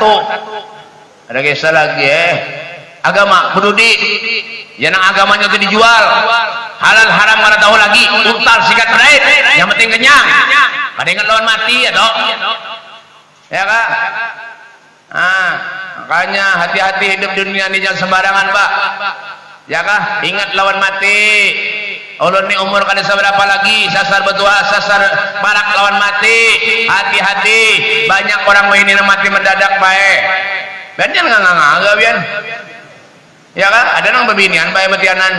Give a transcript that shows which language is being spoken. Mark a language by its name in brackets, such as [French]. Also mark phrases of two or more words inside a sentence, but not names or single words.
[Indonesian] Ada kisah lagi agama peduli, jangan agamanya itu dijual. [Banjar] Halal haram mana tahu lagi, untal sikat berait, yang penting kenyang. Pada ingat lawan mati ya dok, ya kak. [Indonesian] Makanya hati-hati hidup dunia ini jangan sembarangan Pak, ya kak. [Banjar] Ingat lawan mati. Ulun ni umur kada seberapa lagi, sasar betua, sasar barak lawan mati. [Indonesian] Hati-hati, banyak orang ini mati mendadak baik. [Banjar] Ben jangan ngangga bian. [Indonesian] Ya kan? [Banjar] Ada nang bebinian bae betianan.